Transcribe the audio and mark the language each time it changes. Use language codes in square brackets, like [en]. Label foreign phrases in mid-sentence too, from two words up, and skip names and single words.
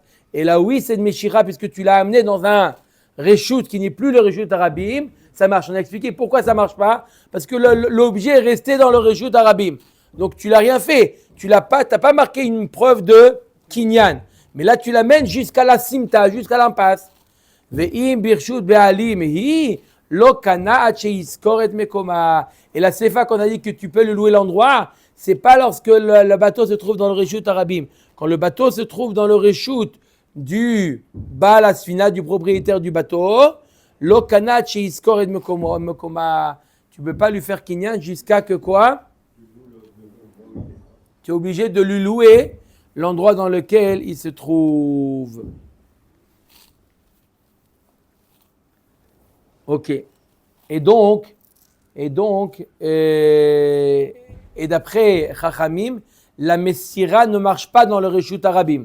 [fr] Et là, oui, c'est de Meshicha, puisque tu l'as amené dans un Reshut qui n'est plus le [he] רשות הרבים. [fr] Ça marche. On a expliqué pourquoi ça ne marche pas. Parce que l'objet est resté dans le [he] רשות הרבים. [fr] Donc, tu n'as rien fait. Tu n'as pas marqué une preuve de kinyan. Mais là, tu l'amènes jusqu'à la simta, jusqu'à l'impasse. [he] ואם ברשות בעלים היא לא קנה עד שישכור את מקומה. [fr] Et la sefa qu'on a dit que tu peux lui louer l'endroit, c'est pas lorsque le bateau se trouve dans le [he] רשות הרבים. [fr] Quand le bateau se trouve dans le reshut du [he] בעל הספינה, [fr] du propriétaire du bateau, [he] לא קנה עד שישכור את מקומה. [fr] Tu peux pas lui faire kinyan jusqu'à que quoi? Tu es obligé de lui louer l'endroit dans lequel il se trouve. Ok. Et d'après Chachamim, la Messira ne marche pas dans le [he] רשות הרבים.